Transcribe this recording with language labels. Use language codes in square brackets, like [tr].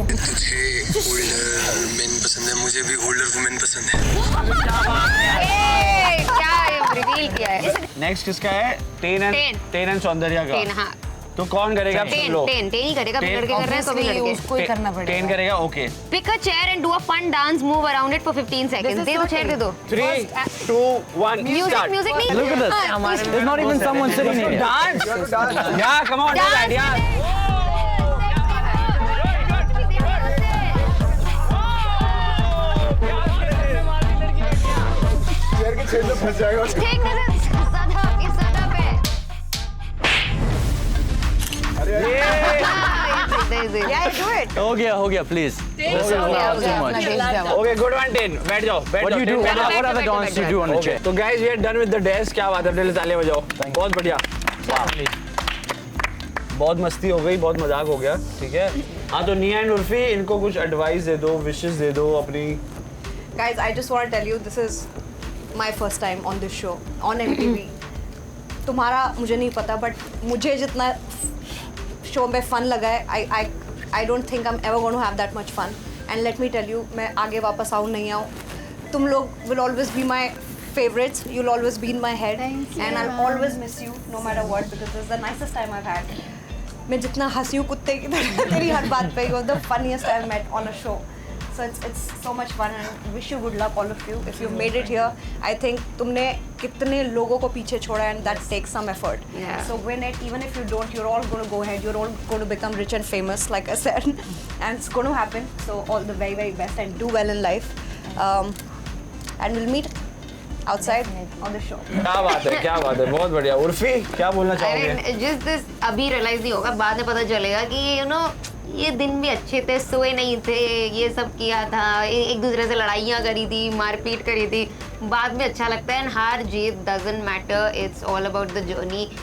[hi] तुझे older main पसंद है, मुझे भी ओल्डर वुमेन पसंद है। क्या रिवील किया है? नेक्स्ट किसका है? 10 एंड सौंदर्या का। 10 हाँ। तो कौन करेगा? टेन ही करेगा, भी लड़के कर रहे हैं तो भी लड़के उसको ही करना पड़ेगा। 10 करेगा, okay. [en] Pick a chair and do a fun dance move around it for 15 seconds. [hi] दे दो चेयर दे दो। 3, 2, 1 म्यूजिक म्यूजिक नहीं। [en] Look at this. There's not even someone sitting here. Dance. Yeah, come on, do that, yeah. [hi] Chair के छेद में फंस जाएगा। ठीक है, सदा पे। [en] Yeah, do it. [hi] हो गया, please. [en] Too much. Okay, good one, 10. [hi] बैठ जाओ, बैठ [en] What do you do? [hi] 10 बैठ जाओ। [en] What other dance do you do on the Okay, chair? तो guys, we are done with the dance. [hi] क्या बात है, अपने लिए तालियां बजाओ। बहुत बढ़िया। बहुत मस्ती हो गई, बहुत मजाक हो गया, ठीक है। हाँ, तो निया एंड उर्फी, इनको कुछ एडवाइस दे दो, विशेस दे दो अपनी। [en] Guys, I just want to tell you, this is my first time on this show, on MTV. [hi] तुम्हारा मुझे नहीं पता, [en] but [hi] मुझे जितना शो में फन लगा है, [en] I don't think I'm ever going to have that much fun. And let me tell you, [hi] मैं आगे वापस आऊँ नहीं आऊँ, तुम लोग [en] will always be my favorites. You'll always be in my head. And I'll always miss you, no matter what, because this is the nicest time I've had. [hi] मैं जितना हंसी हूँ कुत्ते की तरह तेरी हर बात पे, [en] you're the funniest I've met on a show. So it's so much fun and wish you good luck all of you. If you've made it here, I think [hi] तुमने कितने लोगों को पीछे छोड़ा [en] and that takes some effort. Yeah. So win it, even if you don't, you're all going to go ahead. You're all going to become rich and famous, like I said, and it's going to happen. So all the very, very best and do well in life. And we'll meet outside on the show. [hi] क्या बात है, बहुत बढ़िया। उर्फी, क्या बोलना चाहोगे? [en] I mean, just this [hi] अभी realise नहीं होगा, बाद में पता चलेगा कि [en] you know [hi] ये दिन भी अच्छे थे, सोए नहीं थे, ये सब किया था, एक दूसरे से लड़ाइयाँ करी थी, मारपीट करी थी, बाद में अच्छा लगता है। एंड हार जीत doesn't matter, [en] It's all about the journey.